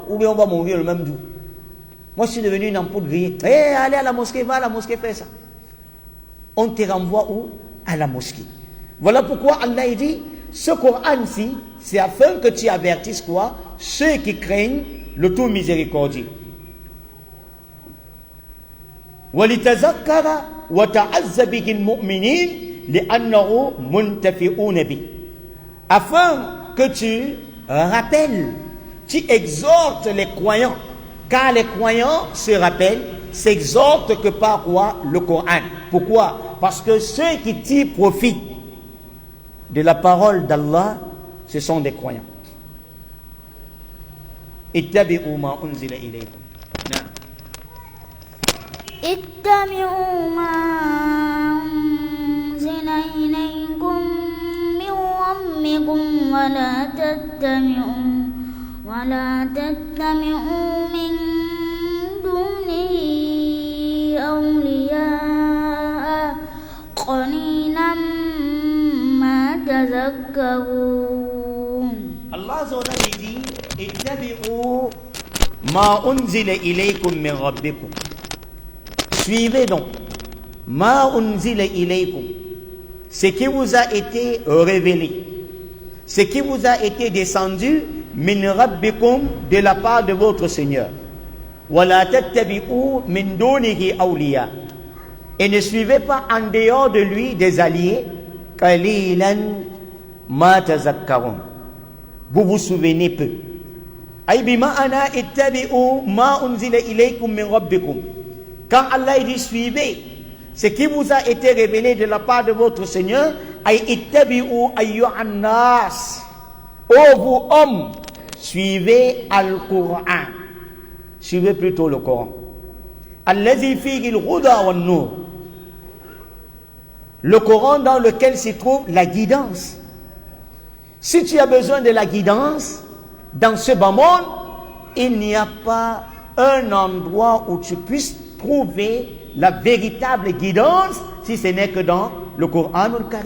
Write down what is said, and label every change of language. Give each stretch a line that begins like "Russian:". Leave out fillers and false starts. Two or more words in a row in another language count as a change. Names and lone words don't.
French: Ou bien on va mourir le même jour. Moi, je suis devenu une ampoule grillée. Hey, allez à la mosquée, va à la mosquée, fais ça. On te renvoie où? À la mosquée. Voilà pourquoi Allah dit, ce Coran-ci, c'est afin que tu avertisses quoi? Ceux qui craignent le tout miséricordieux.
Arabic: وَلِتَذَكَّرَ وَتَعَزَّ بِهِ الْمُؤْمِنِينَ لِأَنَّهُ مُنْتَفِعُونَ بِهِ.
French: Afin que tu rappelles, tu exhortes les croyants, car les croyants se rappellent, s'exhortent que par quoi? Le Coran. Pourquoi? Parce que ceux qui tirent profit de la parole d'Allah, ce sont des croyants.
Arabic: اتبعوا ما أنزل إليكم. اتبعوا ما أنزل إليكم من ربكم ولا تتبعوا من دونه أولياء قليلا ما تذكرون.
French: Allah
Arabic: عز وجل
French: dit
Arabic: اتبعوا ما أنزل إليكم من ربكم.
French: Suivez donc
Arabic: ما أنزل إليكم,
French: ce qui vous a été révélé, ce qui vous a été descendu
Arabic: من ربكم,
French: de la part de votre Seigneur.
Arabic: ولا تتبعوا من دونه أولياء,
French: et ne suivez pas en dehors de lui des alliés.
Arabic: قليلا ما تذكرون,
French: vous vous souvenez peu.
Arabic: أي بمعنى اتبعوا ما أنزل إليكم من ربكم.
French: Quand Allah dit suivez ce qui vous a été révélé de la part de votre Seigneur,
Arabic: أي اتبعوا أيها الناس,
French: ô vous hommes, suivez al-Qur'an, suivez plutôt le Coran.
Arabic: الذي فيه الهدى والنور,
French: le Coran dans lequel se trouve la guidance. Si tu as besoin de la guidance dans ce bas monde, il n'y a pas un endroit où tu puisses trouver la véritable guidance si ce n'est que dans le Coran al-Karim.